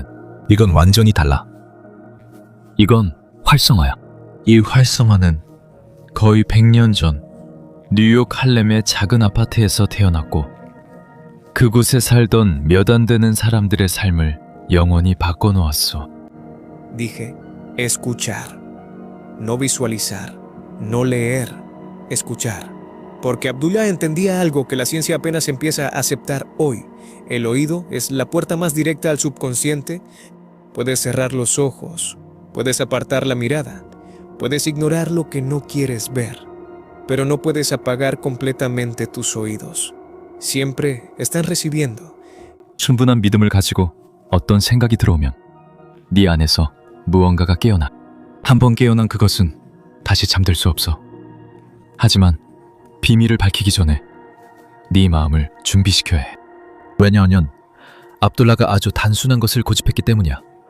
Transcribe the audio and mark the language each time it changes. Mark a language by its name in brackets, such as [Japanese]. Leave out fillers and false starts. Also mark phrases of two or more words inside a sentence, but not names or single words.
[Korean] 이건 완전히 달라. 이건 활성화야. 이 활성화는 거의 100년 전 뉴욕 할렘의 작은 아파트에서 태어났고 그곳에 살던 몇 안 되는 사람들의 삶을 영원히 바꿔놓았어. [Spanish] Dije, escuchar, no visualizar, no leer, escuchar. Porque Abdullah entendía algo que la ciencia apenas empieza a aceptar hoy. El oído es la puerta más directa al subconsciente. Puedes cerrar los ojos, puedes apartar la mirada, puedes ignorar lo que no quieres ver, pero no puedes apagar completamente tus oídos. Siempre están recibiendo. [Korean] 충분한 믿음을 가지고 어떤 생각이 들어오면 네 안에서 무언가가 깨어나. 한 번 깨어난 그것은 다시 잠들 수 없어. 하지만 비밀을 밝히기 전에 네 마음을 준비시켜야 해. 왜냐하면 압둘라가 아주 단순한 것을 고집했기 때문이야.